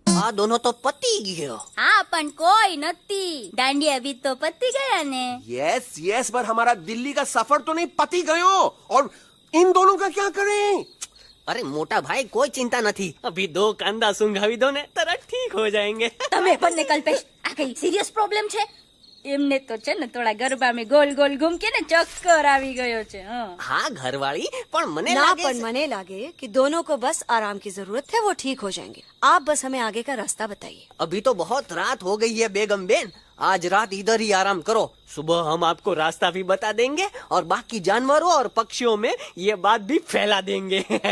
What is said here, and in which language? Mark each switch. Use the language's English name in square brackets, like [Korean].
[Hindi] हाँ दोनों तो पति गयो। हाँ पण कोई नती, डांडी अभी तो पति गया ने। यस पर हमारा दिल्ली का सफर तो नहीं पति गयो, और इन दोनों का क्या करें? अरे मोटा भाई कोई चिंता नहीं, अभी 2 कंधा सुंघावी दो ने तरह ठीक हो जाएंगे। [Gujarati] તમે પણ ને કલ્પેશ આ કઈ સિરિયસ પ્રોબ્લેમ છે? એમને તો છે ને થોડા ગરબામાં [Hindi] गोल गोल घूम के ने [Gujarati] चक्कर આવી ગયો છે। [Hindi] हाँ घरवाली, पर मने लागे कि दोनों को बस आराम की जरूरत है, वो ठीक हो जाएंगे। आप बस हमें आगे का रास्ता बताइए। अभी तो बहुत रात हो गई है बेगम बेन, आज रात इधर ही आराम करो, सुबह हम आपको रास्ता भी बता देंगे और बाकी जानवरों और पक्षियों में ये बात भी फैला देंगे।